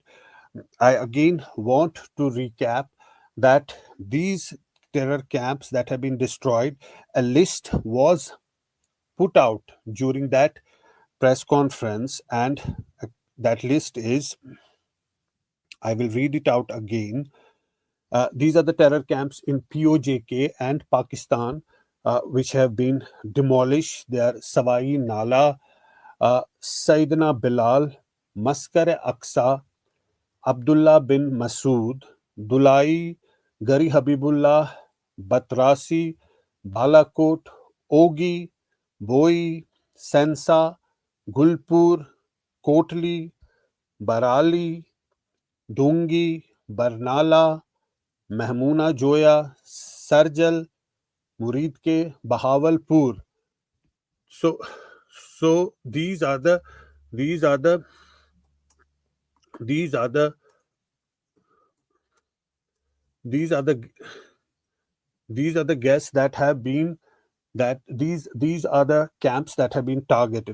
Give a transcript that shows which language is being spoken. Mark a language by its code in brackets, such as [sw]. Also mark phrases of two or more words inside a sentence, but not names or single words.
[en] I again want to recap that these terror camps that have been destroyed, a list was put out during that press conference, and that list is, I will read it out again. These are the terror camps in POJK and Pakistan, which have been demolished. They are Savai Nala, Sayyidina Bilal, Maskar-e-Aqsa, Abdullah bin Masood, Dulai, Gari Habibullah, Batrasi, Balakot, Ogi, Boi, Sensa, Gulpur, Kotli, Barali, Dungi, Barnala, Mahmuna Joya, Sarjal, Muridke, Bahawalpur. So these are the these are the these are the these are the these are the guests that have been, that these are the camps that have been targeted.